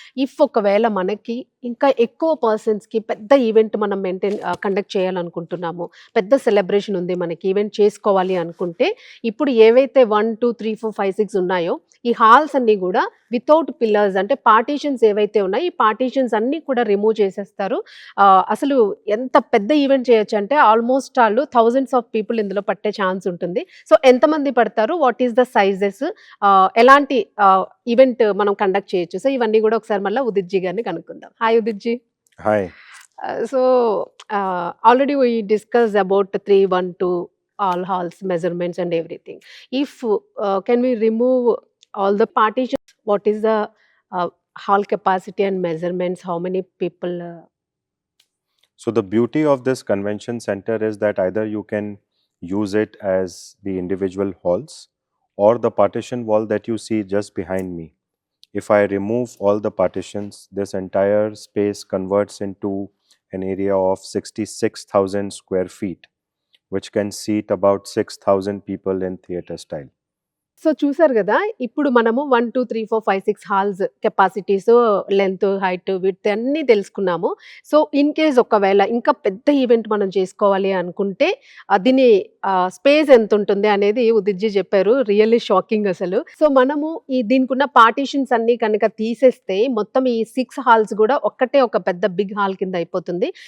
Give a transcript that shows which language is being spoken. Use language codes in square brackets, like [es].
[te] If ఒకవేళ మనకి ఇంకా ఎక్కువ పర్సన్స్కి పెద్ద ఈవెంట్ మనం కండక్ట్ చేయాలనుకుంటున్నాము, పెద్ద సెలబ్రేషన్ ఉంది మనకి, ఈవెంట్ చేసుకోవాలి అనుకుంటే ఇప్పుడు ఏవైతే 1 2 3 4 5 6 ఉన్నాయో ఈ హాల్స్ అన్నీ కూడా వితౌట్ పిల్లర్స్ అంటే పార్టీషన్స్ ఏవైతే ఉన్నాయో ఈ పార్టీషన్స్ అన్నీ కూడా రిమూవ్ చేసేస్తారు. అసలు ఎంత పెద్ద ఈవెంట్ చేయొచ్చు అంటే ఆల్మోస్ట్ వాళ్ళు థౌజండ్స్ ఆఫ్ పీపుల్ ఇందులో పట్టే ఛాన్స్ ఉంటుంది. సో ఎంతమంది పడతారు, [en] what is the sizes, [te] ఎలాంటి ఈవెంట్ మనం కండక్ట్ చేయొచ్చు. సో ఇవన్నీ కూడా ఒకసారి మళ్ళీ ఉదిత్ జీ గారిని కనుక్కుందాం. Hi Udit G. [en] Hi. So already we discussed about 3 1 2 all halls measurements and everything. If can we remove all the partitions, what is the hall capacity and measurements, how many people So the beauty of this convention center is that either you can use it as the individual halls or the partition wall that you see just behind me. If I remove all the partitions, this entire space converts into an area of 66,000 square feet, which can seat about 6,000 people in theatre style. [te] So చూసారు కదా, ఇప్పుడు మనము 1, 2, 3, 4, 5, 6 halls capacities, length, height, width అన్నీ తెలుసుకున్నాము. So in case ఒకవేళ ఇంకా పెద్ద event మనం చేసుకోవాలి అనుకుంటే దీని స్పేస్ ఎంత ఉంటుంది అనేది ఉదిత్జీ చెప్పారు. [en] really shocking [te] అసలు. సో మనము దీనికి ఉన్న పార్టీషన్స్ అన్ని కనుక తీసేస్తే మొత్తం ఈ 6 హాల్స్ కూడా ఒక్కటే ఒక పెద్ద బిగ్ హాల్ కింద అయిపోతుంది.